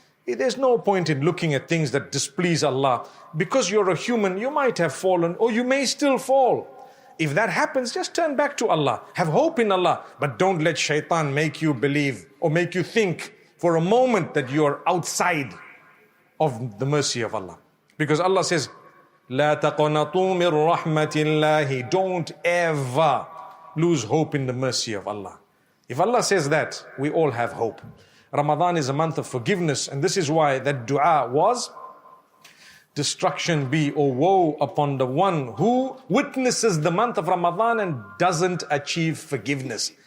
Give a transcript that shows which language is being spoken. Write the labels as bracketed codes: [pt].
[en] There's no point in looking at things that displease Allah. Because you're a human, you might have fallen or you may still fall. If that happens, just turn back to Allah. Have hope in Allah. But don't let shaitan make you believe or make you think for a moment that you're outside of the mercy of Allah. Because Allah says, [ar] لا تقنطوا من رحمة الله. [en] Don't ever lose hope in the mercy of Allah. If Allah says that, we all have hope. Ramadan is a month of forgiveness, and this is why that dua was, destruction be or woe upon the one who witnesses the month of Ramadan and doesn't achieve forgiveness.